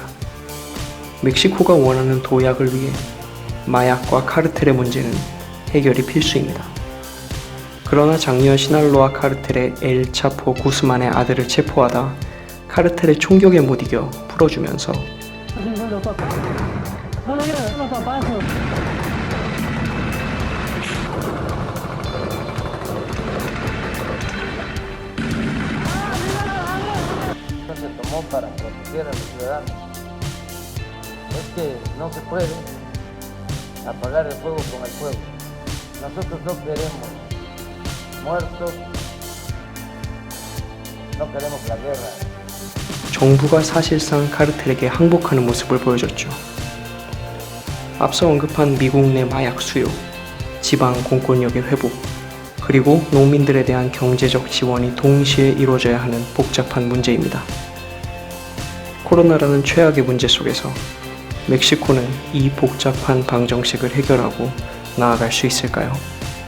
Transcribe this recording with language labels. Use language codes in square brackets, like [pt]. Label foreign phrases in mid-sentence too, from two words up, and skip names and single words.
[ko] 멕시코가 원하는 도약을 위해 마약과 카르텔의 문제는 해결이 필수입니다. 그러나 작년 시날로아 카르텔의 엘 차포 구스만의 아들을 체포하다 카르텔의 총격에 못 이겨 풀어주면서 [es] para proteger a los ciudadanos. Es que no se puede apagar el fuego con el fuego. Nosotros no queremos muertos, no queremos la guerra. [ko] 정부가 사실상 카르텔에게 항복하는 모습을 보여줬죠. 앞서 언급한 미국 내 마약 수요, 지방 공권력의 회복, 그리고 농민들에 대한 경제적 지원이 동시에 이루어져야 하는 복잡한 문제입니다. 코로나라는 최악의 문제 속에서 멕시코는 이 복잡한 방정식을 해결하고 나아갈 수 있을까요?